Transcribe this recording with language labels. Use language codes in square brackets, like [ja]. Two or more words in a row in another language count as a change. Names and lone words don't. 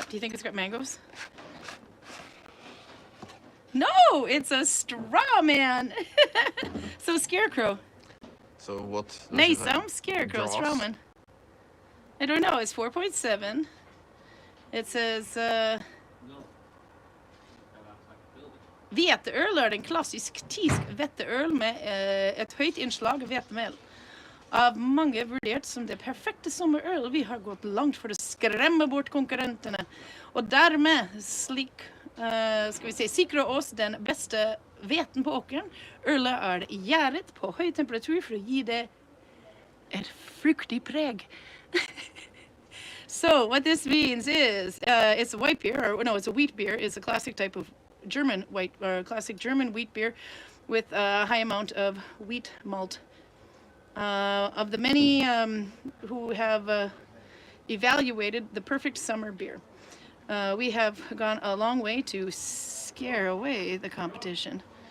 [en] Do you think it's got mangoes? No, it's a straw man. So Scarecrow. So what? does it Nice, have? I'm scared, Karl Jaws? Strauman. I don't know, it's 4.7. It says [no] hveteøl er en klassisk tysk hveteøl med et høyt innslag hvetemel. Av mange vurdert som det perfekte sommerøl. Vi har gått langt for å skremme bort konkurrentene. Og dermed sikre oss den beste hveten på åkeren. Ølet er gjæret på høy temperatur for å gi det et fruktig preg. [en] So what this means is it's a white beer, or no, it's a wheat beer. It's a classic type of classic German wheat beer with a high amount of wheat malt. Of the many who have evaluated the perfect summer beer, we have gone a long way to scare away the competition.